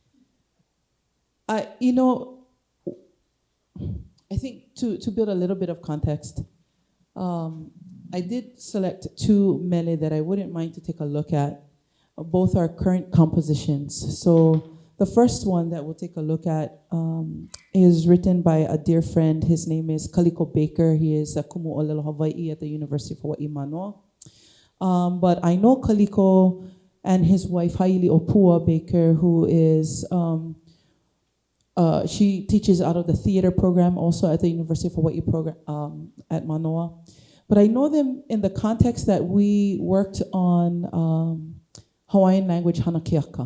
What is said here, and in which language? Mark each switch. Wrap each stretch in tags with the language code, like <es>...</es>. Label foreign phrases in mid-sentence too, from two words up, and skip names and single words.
<en>I think to build a little bit of context, I did select 2 mele that I wouldn't mind to take a look at. Both are current compositions. So the first one that we'll take a look at is written by a dear friend. His name is Kaliko Baker. He is a</en> <haw>kumu ʻōlelo Hawaiʻi</haw> <en>at the University of Hawaii, Mānoa. But I know Kaliko and his wife, Haili Opua Baker, who is, she teaches out of the theater program also at the University of Hawaii program at Mānoa. But I know them in the context that we worked on Hawaiian language hanakeaka.</en>